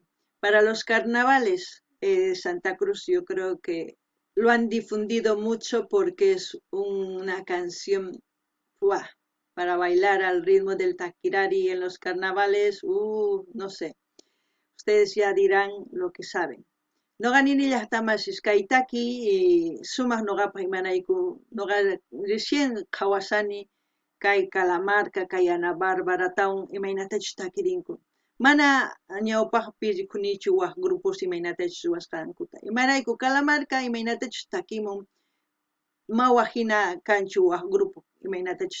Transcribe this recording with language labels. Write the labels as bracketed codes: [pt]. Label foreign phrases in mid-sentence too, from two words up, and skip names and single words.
[es] Para los carnavales de Santa Cruz yo creo que lo han difundido mucho porque es una canción para bailar al ritmo del Taquirari en los carnavales, no sé. Ustedes ya dirán lo que saben. [qu] Noqanini llaqtamasis kay taki sumaq noqapa imanayku noqa recién qhawasani kay Calamarca kay Ana Barbaratawan imaynatachus takirinku mana ñawpaqpi rikhunichu waq grupos imaynatachus ruwasqankuta imarayku Calamarca imaynatachus takimun mawaq hina kanchu waq grupo imaynatachus